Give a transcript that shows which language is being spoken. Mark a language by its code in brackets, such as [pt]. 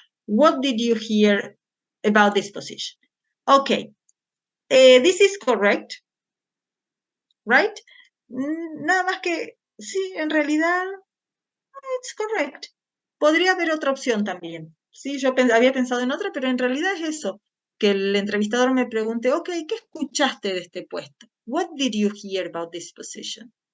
[en] What did you hear about this position? Okay. This is correct. Right? [es] Nada más que, sí, en realidad, [en] it's correct. [es] Podría haber otra opción también. Sí, yo había pensado en otra, pero en realidad es eso. Que el entrevistador me pregunte, ok, ¿qué escuchaste de este puesto? [en] What did you hear about this position?